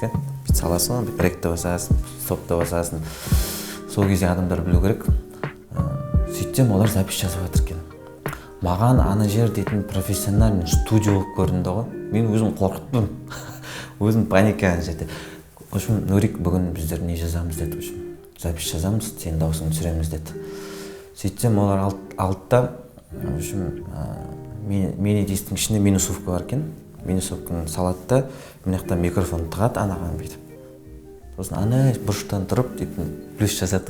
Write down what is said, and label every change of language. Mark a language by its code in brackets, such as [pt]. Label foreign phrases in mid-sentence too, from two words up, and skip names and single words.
[kk] Бүйтіп саласың, ректі басасың, стопты басасың. Сол кезде адамдар білу керек. Сөйтсем, олар запись жазып жатыр екен. Маған ана жер дейтін профессиональный студия болып көрінді ғой. Мен өзім қорқыттым. Өзім паника ана жерде. [ru] В общем, [kk] Нурик, бүгін біздер не жазамыз деді. [ru] В общем, [kk] запись жазамыз, сен даусыңды түсіреміз деді. Сөйтсем, олар алтта, [ru] в общем, [kk] мини-дисктің ішінде минусовка бар екен. Минусовканы салады да, мынаяқтан микрофон тығады анаған бүйтіп. Сосын ана бұрыштан тұрып дейтін плюс жазады.